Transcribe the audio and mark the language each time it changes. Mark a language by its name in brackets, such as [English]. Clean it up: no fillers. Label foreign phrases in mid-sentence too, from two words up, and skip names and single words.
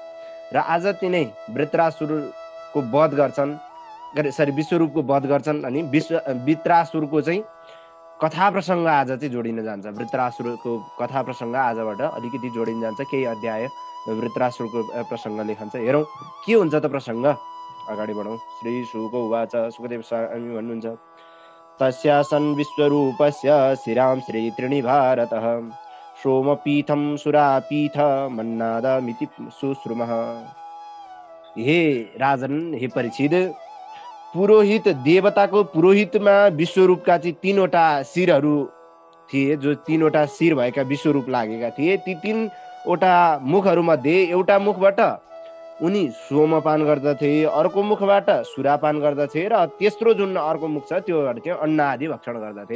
[Nepali] र आज तिनै वृत्रासुरको वध गर्छन्, विश्वरूपको वध गर्छन् अनि वृत्रासुरको चाहिँ कथा प्रसङ्ग आज चाहिँ जोडिन जान्छ। वृत्रासुरको कथा प्रसङ्ग आजबाट अलिकति जोडिन जान्छ। केही अध्याय वृत्रासुरको प्रसङ्ग लेखन्छ। हेरौँ के हुन्छ त प्रसङ्ग। अगाडि बढौँ। [Sanskrit] श्री शुक उवाच। [Nepali] सुखदेव स्वामी भन्नुहुन्छ, [Sanskrit] तस्यासन् विश्वरूपस्य शिरां श्री त्रीणि भारतः सोमपीठं सुरापीठ मन्नादमिति सुश्रुमः। [Nepali] हे राजन, हे परीक्षित, पुरोहित देवताको पुरोहितमा विश्वरूपका चाहिँ तीनवटा शिरहरू थिए, जो तीनवटा शिर भएका विश्वरूप लागेका थिए। ती तीनवटा मुखहरूमध्ये एउटा मुखबाट उनी सोमपान गर्दथे, अर्को मुखबाट सुरापान गर्दथे र तेस्रो जुन अर्को मुख छ त्योबाट चाहिँ अन्न आदि भक्षण गर्दथे।